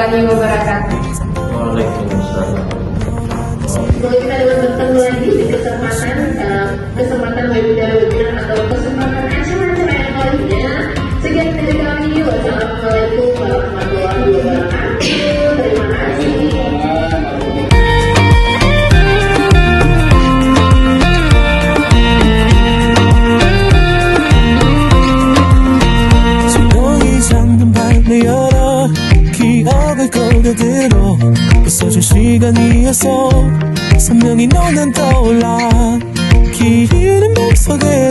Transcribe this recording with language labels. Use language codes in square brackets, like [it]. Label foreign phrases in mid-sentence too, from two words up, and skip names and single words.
[ar] السلام عليكم ورحمة الله وبركاته. وعليكم السلام. [id] Semoga kita dapat bertemu lagi di kesempatan webinar atau kesempatan acara-acara yang lainnya. Sekian dari kami. [ar] والسلام عليكم ورحمة الله وبركاته. [id] Terima kasih. [ko] 조용히 잠든 밤을 열어 기억을 꺼내들어 있어준 시간이었어 선명히 너는 떠올라 기리는 맘속에